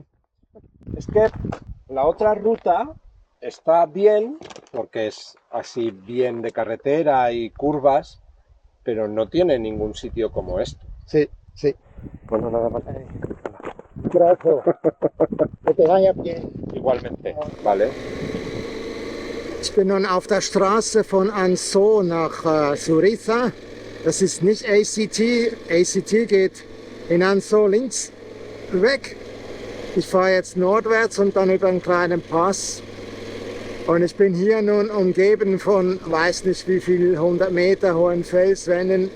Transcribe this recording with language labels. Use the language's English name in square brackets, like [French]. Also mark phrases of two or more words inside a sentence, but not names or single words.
[Spanish] Es que la otra ruta está bien, porque es así bien de carretera y curvas, pero no tiene ningún sitio como esto. Sí, sí. Bueno, nada más. Gracias. Que te vaya bien. Igualmente, ¿vale? [German] Ich bin nun auf der Straße von Anso nach Suiza. Das ist nicht ACT. ACT geht in Anso links weg. Ich fahre jetzt nordwärts und dann über einen kleinen Pass. Und ich bin hier nun umgeben von, weiß nicht wie viel, 100 Meter hohen Felswänden.